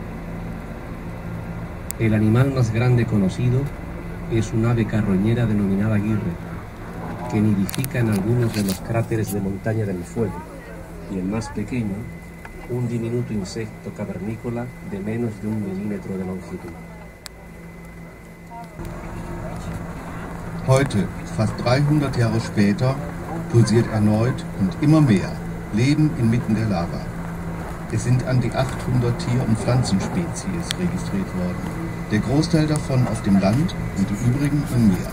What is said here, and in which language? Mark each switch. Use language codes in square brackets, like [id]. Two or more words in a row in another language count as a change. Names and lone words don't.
[es] El animal más grande conocido es un ave carroñera denominada guirre, que nidifica en algunos de los cráteres de Montaña del Fuego, y el más pequeño, un diminuto insecto cavernícola de menos de 1 milímetro de longitud. [de] Heute, fast 300 Jahre später, pulsiert erneut und immer mehr Leben inmitten der Lava. Es sind an die 800 Tier- und Pflanzenspezies registriert worden, der Großteil davon auf dem Land und die übrigen im Meer.